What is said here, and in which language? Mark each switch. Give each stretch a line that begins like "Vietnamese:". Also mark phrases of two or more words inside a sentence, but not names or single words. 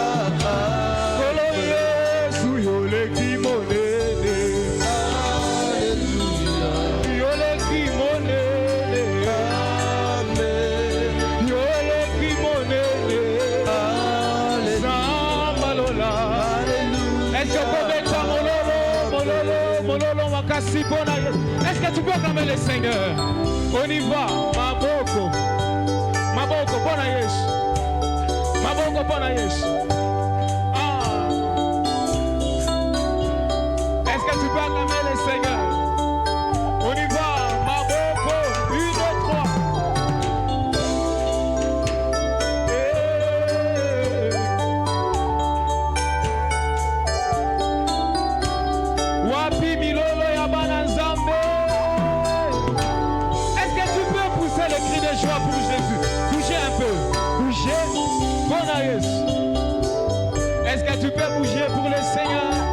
Lingala: Kolo Yesu yoleki monene.
French: Alléluia.
Lingala: Yoleki monene.
French: Amen.
Lingala: Yoleki monene. Zamba lola.
French: Alléluia. Est-ce que tu peux mettre
Lingala: mololo makasi pona Yesu?
French: Est-ce que tu peux acclamer le Seigneur? On y va.
Lingala: Maboko pona Yesu. Maboko pona Yesu.
French: Est-ce que tu peux acclamer le Seigneur? On y va.
Lingala: Maboko. 1, 2, 3. Wapi milolo ya bana nzambe.
French: Est-ce que tu peux pousser le cri de joie pour Jésus? Bougez un peu. Bougez. Bon Yesu. Est-ce que tu peux bouger pour le Seigneur?